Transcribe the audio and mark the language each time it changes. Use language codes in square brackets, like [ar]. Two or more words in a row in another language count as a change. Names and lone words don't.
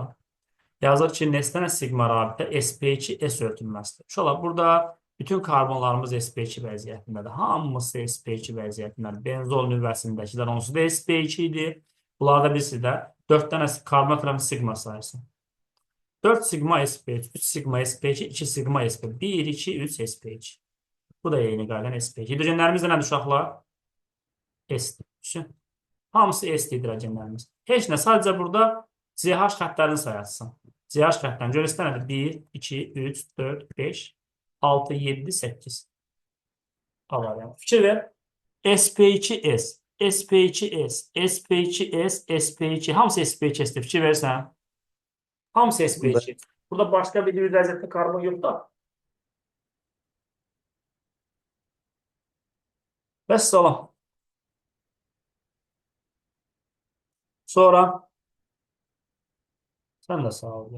[az] Yazır ki, nesnə sigma rabitə sp2 s örtülməsidir. Uşaqlar, burada bütün karbonlarımız sp2 vəziyyətindədir. Hamısı sp2 vəziyyətindədir. Benzol nüvəsindəkilər onsuz da sp2 idi. Bunlarda birisi də 4 dənə karbon atomı sigma sayısı. 4 sigma sp3, 3 sigma sp2, 2 sigma sp1, 1, 2, 3 sp2. Bu da eyni qaydan sp2. Hidrogenlərimiz də nədir uşaqlar? S. Hamısı S hidrogenlərimiz. Heç nə, sadəcə burada CH xəttlərini sayasın. CH xəttlərini görürsə nədir? 1, 2, 3, 4, 5, 6, 7, 8. Alayım. Fikir ver. sp2s, sp2s, sp2s, sp2. Hamısı sp2s'dir. Fikir versən. Hamısı sp2. Burada başqa bir vəziyyətdə karbon yox da. Vəssalam. Sonra sən də sağ ol.